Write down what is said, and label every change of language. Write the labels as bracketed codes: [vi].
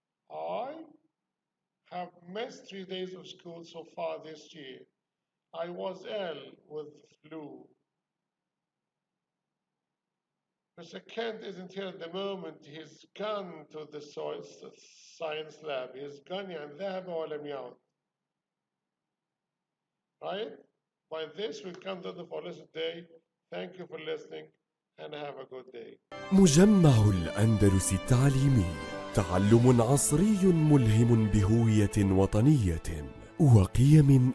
[en] I have missed 3 days of school so far this year. I was ill with flu. Mr. Kent isn't here at the moment. He's gone to the science lab. He's gone [ar] يعني ذهب ولم يعد. [en] Right? By this, we come to the end of our lesson today. Thank you for listening and have a good day. [ar] مجمع الأندلس التعليمي، تعلم عصري ملهم بهوية وطنية وقيم